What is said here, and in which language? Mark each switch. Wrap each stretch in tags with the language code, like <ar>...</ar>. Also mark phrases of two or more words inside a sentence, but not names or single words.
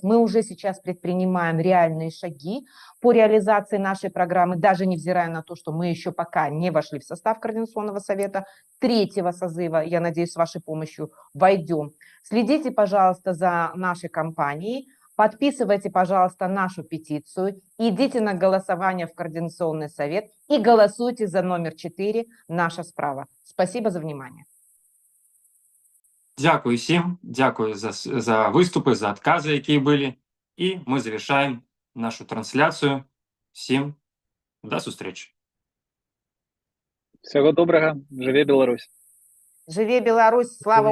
<ru>Мы уже сейчас предпринимаем реальные шаги по реализации нашей программы, даже невзирая на то, что мы еще пока не вошли в состав Координационного совета третьего созыва. Я надеюсь, с вашей помощью войдем. Следите, пожалуйста, за нашей компанией. Подписывайте, пожалуйста, нашу петицию, идите на голосование в Координационный совет и голосуйте за номер 4 «Наша справа». Спасибо за внимание.</ru> <uk>Дякую всім, дякую за виступи, за відкази, які були. І ми завершаємо нашу трансляцію. Всім до зустрічі.</uk> <ru>Всего доброго,</ru> <be>живе Беларусь. Живе Беларусь, слава</be>